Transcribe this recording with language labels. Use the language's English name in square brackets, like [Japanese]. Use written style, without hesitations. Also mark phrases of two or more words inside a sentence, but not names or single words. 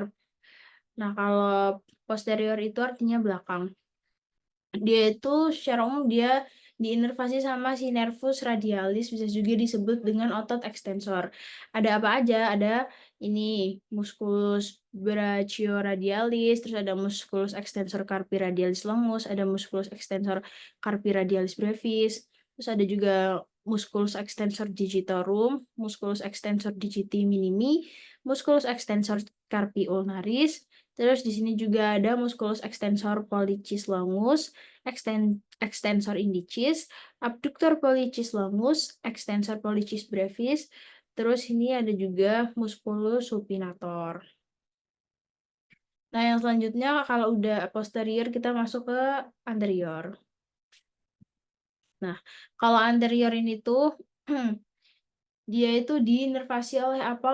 [Indonesian] Nah, kalau posterior itu artinya belakang. Dia itu secara umum dia diinervasi sama si [Latin] nervus radialis, [Indonesian] bisa juga disebut dengan otot ekstensor. Ada apa aja? Ada ini [Latin] musculus brachioradialis, [Indonesian] terus ada [Latin] musculus extensor carpi radialis longus, [Indonesian] ada musculus [Latin] extensor carpi radialis brevis, [Indonesian] terus ada juga [Latin] musculus extensor digitorum, musculus extensor digiti minimi, musculus extensor carpi ulnaris, [Indonesian] terus di sini juga ada [Latin] musculus extensor pollicis longus, extensor indicis, abductor pollicis longus, extensor pollicis brevis, [Indonesian] terus ini ada juga [Latin] musculus supinator. [Indonesian] Nah, yang selanjutnya kalau udah posterior kita masuk ke anterior. Nah, kalau anterior ini tuh dia itu diinervasi oleh apa?